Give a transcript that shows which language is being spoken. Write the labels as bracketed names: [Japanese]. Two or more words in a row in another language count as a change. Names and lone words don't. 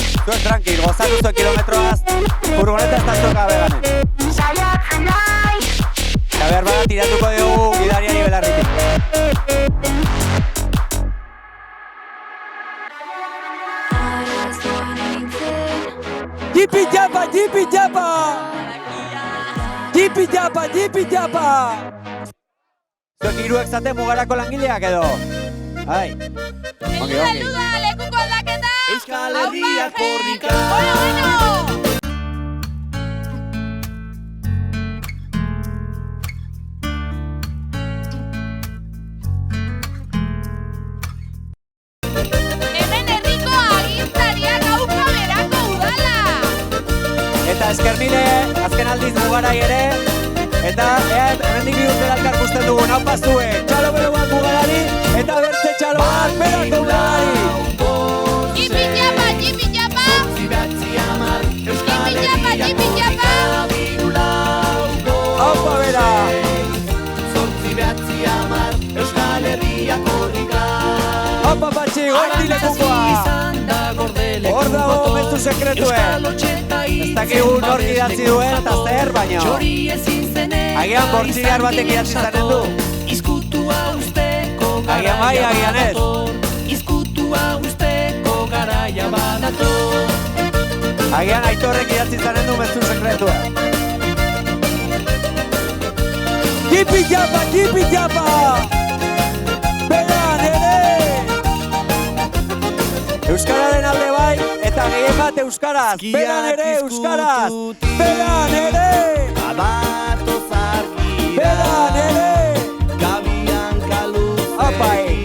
[Basque] Zuek tranquil, gozatu zuen kilometroaz, furgoneta ez da zuek abeganen. saiatzen naiz, Eta behar bada tiratuko dugu gidariari belarritik. arazoan nintzen, Jipi japa, jipi japa! Jipi japa, jipi japa! Zuek hiruek zate mugarako langileak edo? Ai, ongi, ongi. Luda, lekuko aldaketa! Euskal Herria korrika. Bueno! Hemen herriko agintariak aupa berako udala! Eta esker mile, azken aldiz mugarai ere, eta hemendik bi urte elkar gusten dugun, hau pasue, txalo bero bat mugarari, eta bertze txalo bat berako udalari. Jipi japa, jipi japa! Jipi japa, jipi japa! Haupa bera! Haupa patxi, gordi lekukoa! Hor dago mezu sekretuen. Ez dakigu nork idatzi duen eta zer baino. Agian bortzigar batek idatzi zanen du. Agian bai, agian ez. Agian Aitorrek idatzi zanen du mezu sekretuen. Jipi japa, jipi japa! Beran ere! Euskararen alde bai, eta gehien bat euskaraz. Beran ere euskaraz! Beran ere! Beran ere! Apai!